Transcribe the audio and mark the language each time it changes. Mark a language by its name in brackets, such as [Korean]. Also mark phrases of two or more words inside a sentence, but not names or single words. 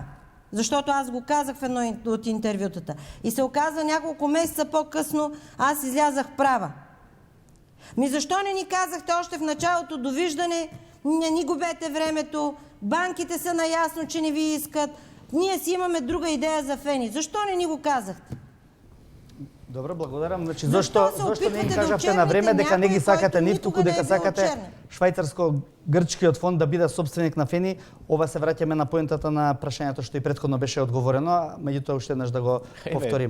[Bulgarian] Защото аз го казах в едно от интервютата. И се оказва няколко месеца по-късно, аз излязах права. Защо не ни казахте още в началото довиждане, не ни губете времето, банките са наясно, че не ви искат, ние си имаме друга идея за Фени. Защо не ни го казахте? [Macedonian] Добро, благодарам. Значи, зошто не им кажавте на време дека не ги сакате нив, туку дека сакате швајцарско-грчкиот фонд да биде собственик на Фени? Ова се враќаме на поентата на прашањето што и претходно беше одговорено, а меѓутоа уште еднаш да го повториме.